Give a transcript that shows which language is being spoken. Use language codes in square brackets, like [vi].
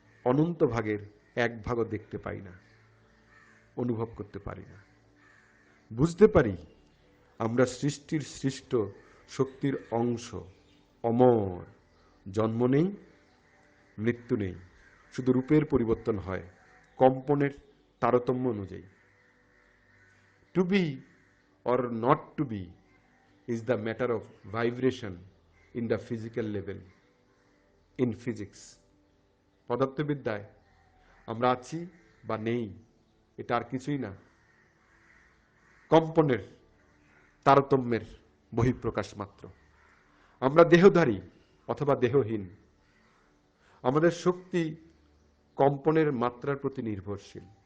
[bn] অনন্ত ভাগের এক ভাগও দেখতে পাই না, অনুভব করতে পারি না। বুঝতে পারি আমরা সৃষ্টির সৃষ্ট শক্তির অংশ, অমর। জন্ম নেই, মৃত্যু নেই, শুধু রূপের পরিবর্তন হয় কম্পনের তারতম্য অনুযায়ী। [en] To be or not to be is the matter of vibration in the physical level, in physics. [bn] পদার্থবিদ্যায় আমরা আছি বা নেই, এটা আর কিছুই না, কম্পনের তারতম্যের বহিঃপ্রকাশ মাত্র। আমরা দেহধারী অথবা দেহহীন, আমাদের শক্তি কম্পনের মাত্রার প্রতি নির্ভরশীল।